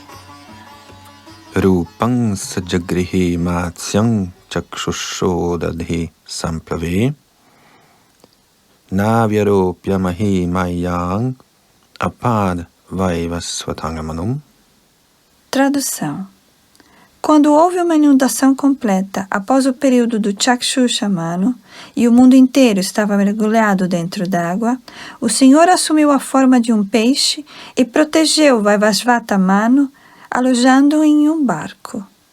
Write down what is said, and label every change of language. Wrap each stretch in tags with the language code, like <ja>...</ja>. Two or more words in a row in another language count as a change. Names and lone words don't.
<sa>रूपं सजगृहे मात्स्यं चाक्षुषोदधि सम्प्लवे नाव्यारोप्यमहि मय्याम् अपाद् वैवस्वतंमनुम्.</sa> <pt>Tradução. Quando houve uma inundação completa após o período do Chakshusha Manu e o mundo inteiro estava mergulhado dentro d'água, o Senhor assumiu a forma de um peixe e protegeu Vaivasvata Manu, alojando-o em um barco.</pt>